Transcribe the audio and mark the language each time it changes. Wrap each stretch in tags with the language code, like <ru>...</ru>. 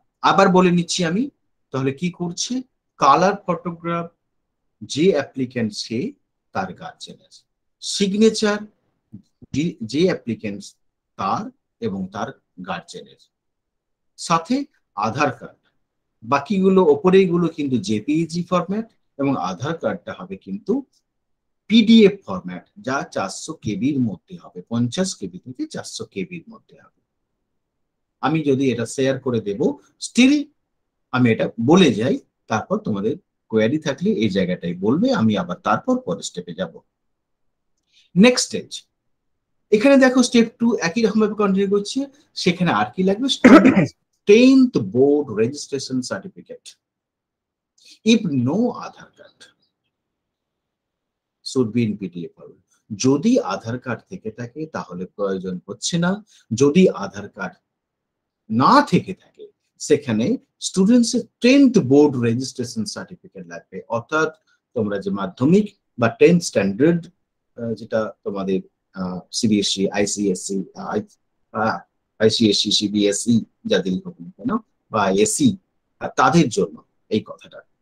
<bn>আবার বলে নিচ্ছি আমি, তাহলে কি করছে, কালার ফটোগ্রাফ যে অ্যাপ্লিক্যান্ট সে তার গার্জেনের, সিগনেচার যে অ্যাপ্লিক্যান্ট তার এবং তার গার্জেনের, সাথে আধার কার্ড, বাকিগুলো ওপরেগুলো কিন্তু জেপিইজি ফরম্যাট এবং আধার কার্ডটা হবে কিন্তু পিডিএফ ফরম্যাট, যা 400 কেবির মধ্যে হবে, 50 কেবি থেকে 400 কেবির মধ্যে হবে। আমি যদি এটা শেয়ার করে দেব, স্টিল আমি এটা বলে যাই, তারপর তোমাদের কোয়ারি থাকলে এই জায়গাটাই বলবে, আমি আবার তারপর পরের স্টেপে যাব। নেক্সট স্টেজ, এখানে দেখো স্টেপ 2 একই রকম ভাবে কন্টিনিউ করছে। সেখানে আর কি লাগবে,</bn> <en>10th board registration certificate if no Aadhaar card should be in PDF format।</en> <bn>যদি আধার কার্ড থেকে থাকে তাহলে প্রয়োজন হচ্ছে না, যদি আধার কার্ড না থেকে থাকে সেখানে স্টুডেন্টস এর 10th বোর্ড রেজিস্ট্রেশন সার্টিফিকেট লাগবে। অর্থাৎ তোমরা যে মাধ্যমিক বা 10th স্ট্যান্ডার্ড যেটা তোমাদের সিবিএসই, আইসিএসসি, আইসিএসসি, সিবিএসই যাদের হোক না কেন বা এসি, তাদের জন্য এই কথাটা।</bn>